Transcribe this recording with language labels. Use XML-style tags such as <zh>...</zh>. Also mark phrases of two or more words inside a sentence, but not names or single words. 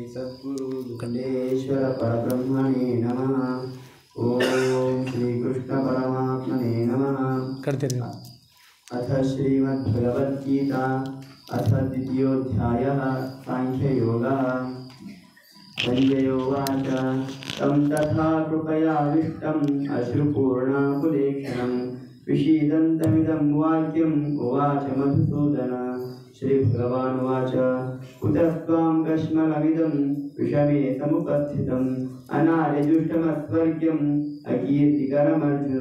<sa>ಸದ್ಗುರು ಸಿದ್ಧಲಿಂಗೇಶ್ವರ ಪರಬ್ರಹ್ಮಣೇ ನಮಃ. ಓಂ ಶ್ರೀ ಕೃಷ್ಣ ಪರಮಾತ್ಮನೇ ನಮಃ.</sa> <kn>ಕಡ್ತೀನಿ.</kn> <sa>ಅಥ ಶ್ರೀಮದ್ಭಗವದ್ಗೀತಾ ಅಥ ದ್ವಿತೀಯೋಧ್ಯಾಯಃ ಸಾಂಖ್ಯಯೋಗಃ. ಸಂಜಯೋವಾಚ तं तथा कृपयाविष्टम् अश्रुपूर्णाकुलेक्षणं विषीदन्तमिदं वाक्यम् उवाच मधुसूदन. श्रीभगवानुवाच कुतः त्वां कश्मलमिदं विषमे समुपस्थितम् अनार्यजुष्टमस्वर्ग्यम् अकीर्तिकरमर्जुन.</sa>